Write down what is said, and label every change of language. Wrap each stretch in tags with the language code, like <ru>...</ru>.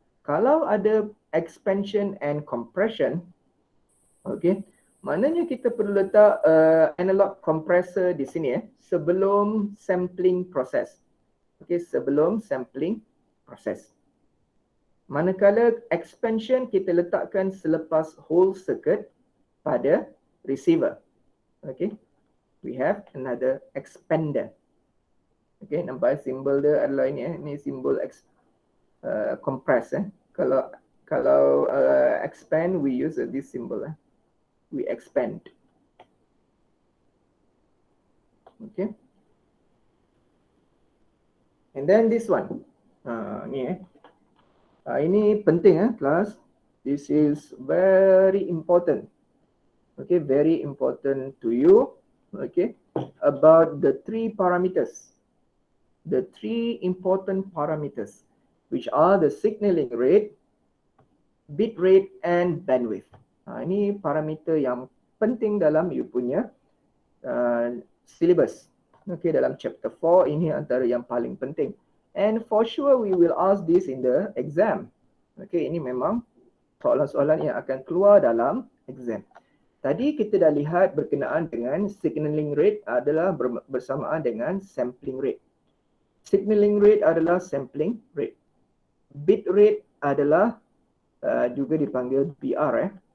<ms>Kalau ada expansion and compression, okay, maknanya kita perlu letak analog compressor di sini sebelum sampling proses. Okay, sebelum sampling proses. Manakala expansion kita letakkan selepas whole circuit pada receiver.</ms> <en>Okay, we have another expander.</en> <ms>Okay, nampak simbol dia adalah ini ini simbol compress. Kalau expand,</ms> <en>we use this symbol. We expand. Okay. And then this one.</en> <ms>Ini penting class.</ms> <en>This is very important. Okay, very important to you. Okay, about the three parameters. The three important parameters, which are the signaling rate, bit rate, and bandwidth.</en> <ms>Ini parameter yang penting dalam you punya syllabus.</ms> <en>Okay,</en> <ms>dalam chapter 4 ini antara yang paling penting.</ms> <en>And for sure we will ask this in the exam.</en> <ms>Okay, ini memang soalan-soalan yang akan keluar dalam exam. Tadi kita dah lihat berkenaan dengan signaling rate adalah bersamaan dengan sampling rate. Signaling rate adalah sampling rate. Bit rate adalah juga dipanggil BR.</ms>